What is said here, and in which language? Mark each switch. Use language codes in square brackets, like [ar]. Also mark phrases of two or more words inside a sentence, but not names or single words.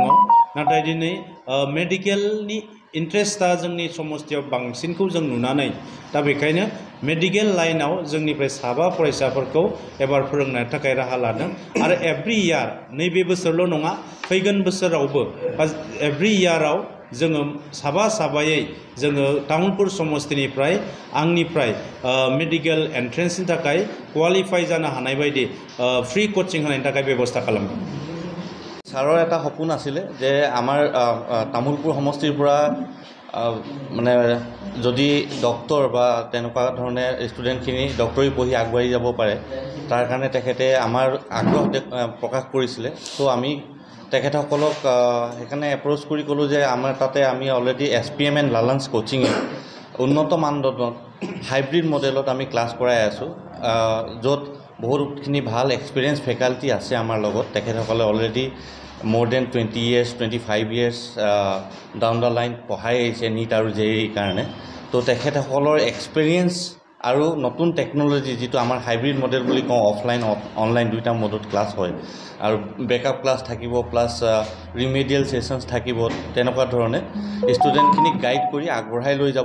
[brx] नाथाय दिनै मेडिकेलनि इन्ट्रेस्टआ जोंनि समस्तियाव बांसिनखौ जों नुनानै दा बेखायनो [en] medical line [brx] जोंनिफ्राय साबा फरायसाफोरखौ एबार फोरोंनो थाखाय राहा लादों आरो [en] every year [brx] नैबे बोसोरल' नङा फैगोन बोसोरावबो बा [en] every year [brx] जोङो साबायै जोङो तामुलपुर समस्तिनिफ्राय आंनिफ्राय [en] medical entrance [brx] थाखाय क्वालिफाई जानो हानाय बायदि [en] free coaching [brx] होनायनि थाखाय बेबस्था खालामदों [as] ছাৰৰ এটা সপোন আছিলে যে আমাৰ তামুলপুৰ সমষ্টিৰ পৰা মানে যদি ডক্টৰ বা তেনেকুৱা ধৰণে ষ্টুডেণ্টখিনি ডক্টৰী পঢ়ি আগবাঢ়ি যাব পাৰে তাৰ কাৰণে তেখেতে আমাৰ আগ্ৰহ প্ৰকাশ কৰিছিলে। ত' আমি তেখেতসকলক সেইকাৰণে এপ্ৰ'চ কৰি ক'লোঁ যে আমাৰ তাতে আমি অলৰেডি SPM এণ্ড লালাঞ্চ কোচিঙে উন্নত মানদণ্ডত [en] hybrid model [as] আমি ক্লাছ কৰাই আছোঁ, য'ত বহুতখিনি ভাল [en] experience faculty [as] আছে আমাৰ লগত। তেখেতসকলে অলৰেডি [en] more than 20 years 25 years down the line [as] পঢ়াই আহিছে NEET আৰু JEE কাৰণে। তো তেখেতসকলৰ এক্সপিৰিয়েঞ্চ আৰু নতুন টেকন'লজি যিটো আমাৰ [en] hybrid model [as] বুলি কওঁ, [en] offline online [as] দুইটা মডত ক্লাছ হয় আৰু [en] backup class [as] থাকিব [en] plus remedial sessions [as] থাকিব, তেনেকুৱা ধৰণে ষ্টুডেণ্টখিনিক গাইড কৰি আগবঢ়াই লৈ যাব।